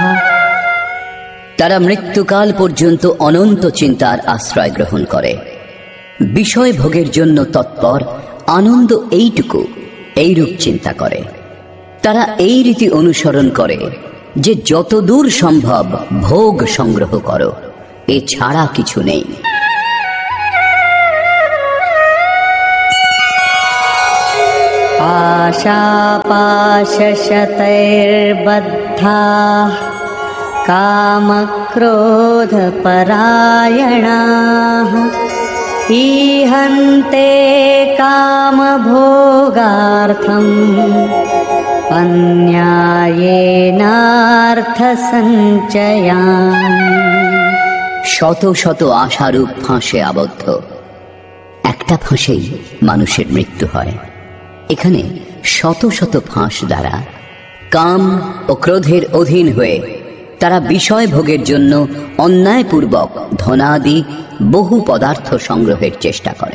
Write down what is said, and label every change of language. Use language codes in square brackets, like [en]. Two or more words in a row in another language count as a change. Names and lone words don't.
[bn] তারা মৃত্যুকাল পর্যন্ত অনন্ত চিন্তার আশ্রয় গ্রহণ করে। বিষয় ভোগের জন্য তৎপর, আনন্দ এইটুকু, এইরূপ চিন্তা করে। তারা এই রীতি অনুসরণ করে যে যতদূর সম্ভব ভোগ সংগ্রহ করো, এছাড়া কিছু নেই। [sa] आशापाशशतैर्बद्धाः कामक्रोधपरायणाः ईहन्ते कामभोगार्थम् अन्यायेनार्थसञ्चयान्। [bn] শত শত আশারূপ ফাঁসে আবদ্ধ। একটা ফাঁসেই মানুষের মৃত্যু হয়। এখানে শত শত ফাঁস দ্বারা কাম ও ক্রোধের অধীন হয়ে তারা বিষয় ভোগের জন্য অন্যায়পূর্বক ধনাদি বহু পদার্থ সংগ্রহের চেষ্টা করে।